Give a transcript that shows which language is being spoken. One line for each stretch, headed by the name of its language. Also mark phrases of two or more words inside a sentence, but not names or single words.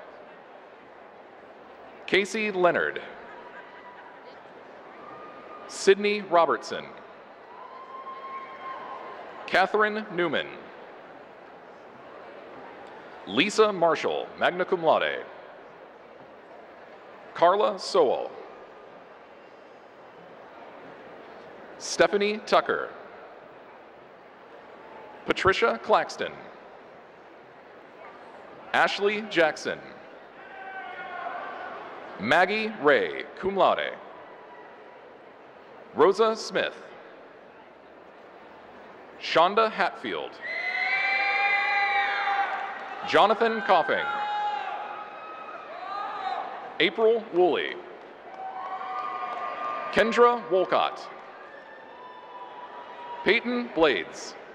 English: Casey Leonard. Sydney Robertson. Catherine Newman. Lisa Marshall,
Latin: magna cum laude.
English: Carla Sowell. Stephanie Tucker. Patricia Claxton. Ashley Jackson. Maggie Ray,
Latin: cum laude.
English: Rosa Smith. Shonda Hatfield. Jonathan Coffing. April Woolley. Kendra Wolcott. Peyton Blades.